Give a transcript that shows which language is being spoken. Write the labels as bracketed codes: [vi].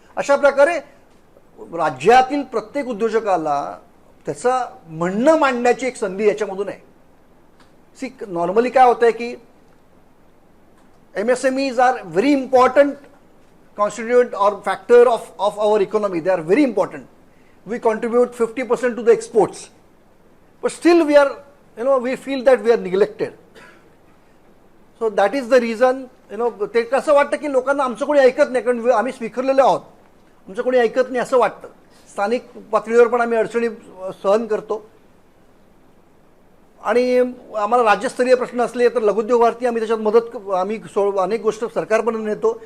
[mr] अशा प्रकारे राज्यातील प्रत्येक उद्योजकाला त्याचं म्हणणं मांडण्याची एक संधी याच्यामधून आहे. नॉर्मली काय होतं आहे की [en] MSMEs are very important constituent or factor of our economy. They are very important. We contribute 50% to the exports, but still we are, we feel that we are neglected. So that is the reason, [mr] ते कसं वाटतं की लोकांना आमचं कोणी ऐकत नाही, कारण आम्ही स्वीकारलेले आहोत, आमचं कोणी ऐकत नाही असं वाटतं. स्थानिक पातळीवर पण आम्ही अडचणी सहन करतो. आणि आम्हाला राज्यस्तरीय प्रश्न असले तर लघुउद्योग भारती आम्ही त्याच्यात मदत, आम्ही अनेक गोष्ट सरकारपर्यंत नेतो.